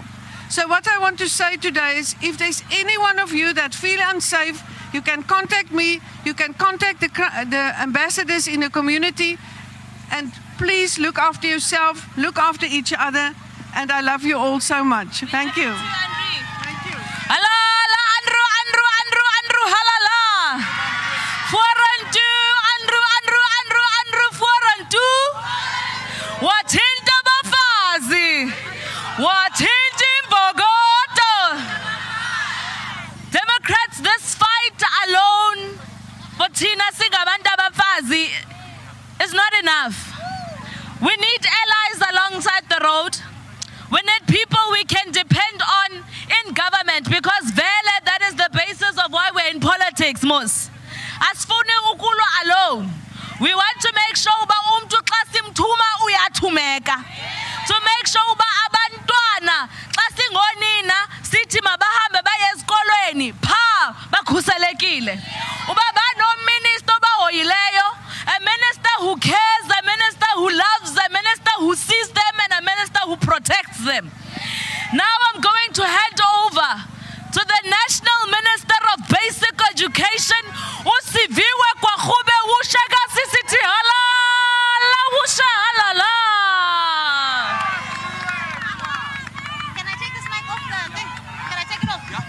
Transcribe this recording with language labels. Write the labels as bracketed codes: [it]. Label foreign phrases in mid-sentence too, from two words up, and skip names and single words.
[en] So what I want to say today is, if there's any one of you that feel unsafe, you can contact me, you can contact the ambassadors in the community, and please look after yourself, look after each other, and I love you all so much. Thank you. Thank you. [xh] Halala, Andrew, halala. 4-2, Andrew, 4-2. Wathinta bafazi, wathinta imbokodo. [en] Democrats, this fight alone, for [xh] thina singabantu abafazi, [en] is not enough. We need allies alongside the road. We need people we can depend on in government, because vele, that is the basis of why we're in politics, mos. [xh] Asifuni ukulwa [en] alone. We want to make sure [xh] uba umntu xa simthuma uyathumeka. [en] To make sure [xh] uba abantwana xa singonina sithi mabahambe baye esikolweni pha bakhuselekile. Uba banominister obahoyileyo, [en] a minister who cares, a minister who loves, a minister who sees them, and a minister who protects them. Now I'm going to hand over to the National Minister of Basic Education, [xh] uSiviwe Kwagube Wushaka Sisithi halala wusha halala. [en] Can I take this mic off the thing? Can I take it off?